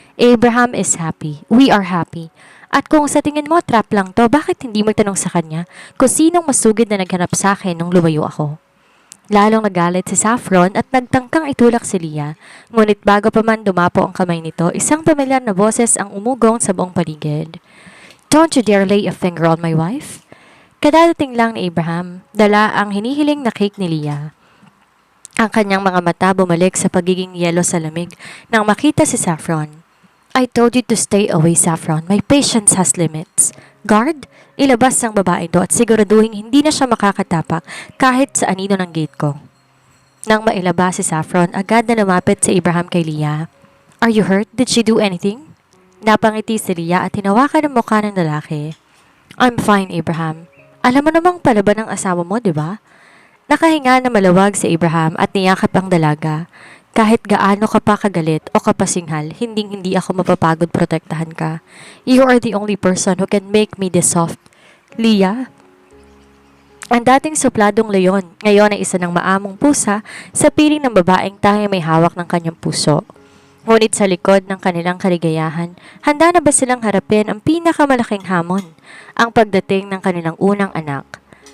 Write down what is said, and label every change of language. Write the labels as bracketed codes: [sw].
[en] Abraham is happy. We are happy. [tl] At kung sa tingin mo trap lang to, bakit hindi mo tanong sa kanya kung sinong masugid na naghanap sa akin nung lumayo ako? Lalong nagalit si Saffron at nagtangkang itulak si Leah. Ngunit bago pa man dumapo ang kamay nito, isang pamilyar na boses ang umugong sa buong paligid. [en] Don't you dare lay a finger on my wife. [tl] Kadadating lang ni Abraham, dala ang hinihiling na cake ni Leah. Ang kanyang mga mata bumalik sa pagiging yelo sa lamig nang makita si Saffron. [en] I told you to stay away, Saffron. My patience has limits. [tl] Guard, ilabas ang babae do at siguraduhin hindi na siya makakatapak kahit sa anino ng gate ko. Nang mailabas si Saffron, agad na lumapit si Abraham kay Leah. [en] Are you hurt? Did she do anything? [tl] Napangiti si Leah at hinawakan ang mukha ng lalaki. [en] I'm fine, Abraham. [tl] Alam mo namang palaban ng asawa mo, di ba? Nakahinga na malawag si Abraham at niyakap ang dalaga. Kahit gaano ka pa kagalit o kapasinghal, hindi ako mapapagod protektahan ka. [en] You are the only person who can make me this soft. Leah? [tl] Ang dating supladong leon, ngayon ay isa ng maamong pusa sa piling ng babaeng tanging may hawak ng kanyang puso. Ngunit sa likod ng kanilang kaligayahan, handa na ba silang harapin ang pinakamalaking hamon, ang pagdating ng kanilang unang anak?